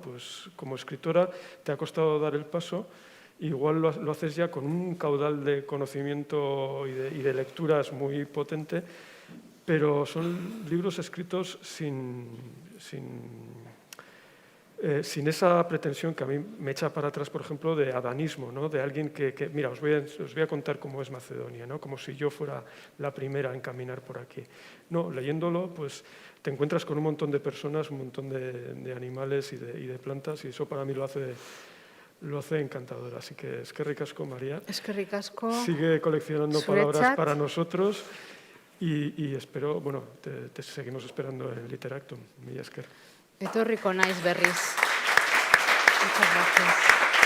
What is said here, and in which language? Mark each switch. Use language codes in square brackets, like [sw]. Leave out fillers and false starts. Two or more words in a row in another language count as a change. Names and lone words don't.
[es] Pues como escritora te ha costado dar el paso. Igual lo haces ya con un caudal de conocimiento y de lecturas muy potente, pero son libros escritos sin esa pretensión que a mí me echa para atrás, por ejemplo, de adanismo, ¿no? De alguien que mira, os voy a contar cómo es Macedonia, ¿no? Como si yo fuera la primera en caminar por aquí. No, leyéndolo, pues te encuentras con un montón de personas, un montón de animales y de plantas, y eso para mí lo hace encantador. Así que [eu] eskerrik asko, [es] María. [eu] Eskerrik asko. [es] Sigue coleccionando [eu] Zuretzat. [es] palabras para nosotros y espero, bueno, te seguimos esperando en Literactum. [eu] Mila esker. Etorriko naiz berriz. [es] Muchas gracias.